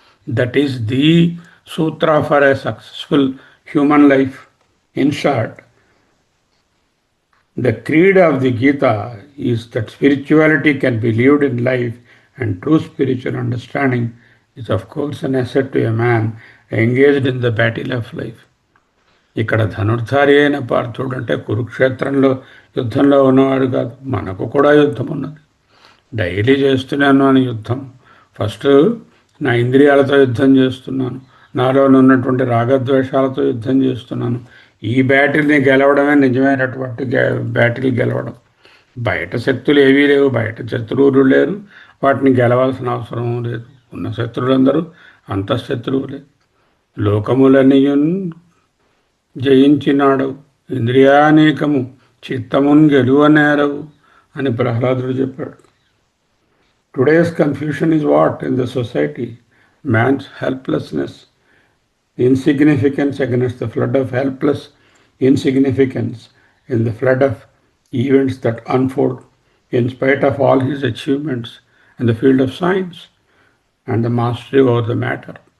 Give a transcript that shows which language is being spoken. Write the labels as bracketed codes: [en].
[en] That is the sutra for a successful human life. In short, the creed of the Gita is that spirituality can be lived in life, and true spiritual understanding is of course an asset to a man engaged in the battle of life. [te] ఇక్కడ ధనుర్ధారి అయిన పార్థుడు అంటే కురుక్షేత్రంలో యుద్ధంలో ఉన్నవాడు కాదు. మనకు కూడా యుద్ధం ఉన్నది. డైలీ చేస్తున్నాను అని యుద్ధం. ఫస్ట్ నా ఇంద్రియాలతో యుద్ధం చేస్తున్నాను, నాలో ఉన్నటువంటి రాగద్వేషాలతో యుద్ధం చేస్తున్నాను. ఈ బ్యాటిల్ని గెలవడమే నిజమైనటువంటి బ్యాటిల్ గెలవడం. బయట శక్తులు ఏవీ లేవు, బయట శత్రువులు లేరు, వాటిని గెలవాల్సిన అవసరం లేదు. ఉన్న శత్రువులందరూ అంతఃశత్రువులే. లోకములన్నీ జయించినాడు, ఇంద్రియానేకము చిత్తమున్ గెలువనేరవు అని ప్రహ్లాదుడు చెప్పాడు. [en] Today's confusion is what in the society? Man's helplessness, insignificance against the flood of helpless insignificance in the flood of events that unfold in spite of all his achievements in the field of science and the mastery over the matter.